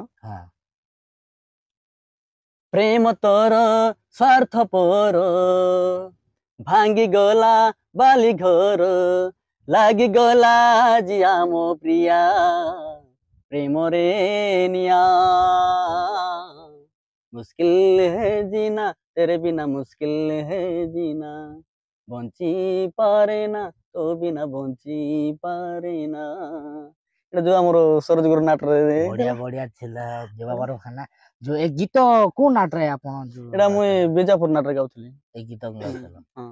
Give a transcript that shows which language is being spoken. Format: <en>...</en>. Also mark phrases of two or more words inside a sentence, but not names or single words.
<or>ହଁ ପ୍ରେମ ତୋର ସ୍ୱାର୍ଥପର, ଭାଙ୍ଗି ଗଲା ବାଲି ଘର, ଲାଗିଗଲା ଆଜି ଆମ ପ୍ରିୟା ପ୍ରେମରେ ନିଆ,</or> <hi>मुश्किल है जीना तेरे बिना मुश्किल है जीना,</hi> <or>ବଞ୍ଚି ପାରେ ନା ତୋ ବିନା ବଞ୍ଚି ପାରେ ନା। ଏଇଟା ଯୋଉ ଆମର ସରୋଜ ଗୁରୁ ନାଟରେ ବଢିଆ ବଢିଆ ଥିଲା ଜବାବାର ଖାନା। ଯୋଉ ଏ ଗୀତ କୋଉ ନାଟରେ ଆପଣ ଯୋଉ ଏଇଟା ମୁଇଁ ଗାଉଥିଲେ? ବିଜାପୁର ନାଟରେ ଗାଉଥିଲି। ଏଇ ଗୀତ ଗାଉଥିଲ? ହଁ</or>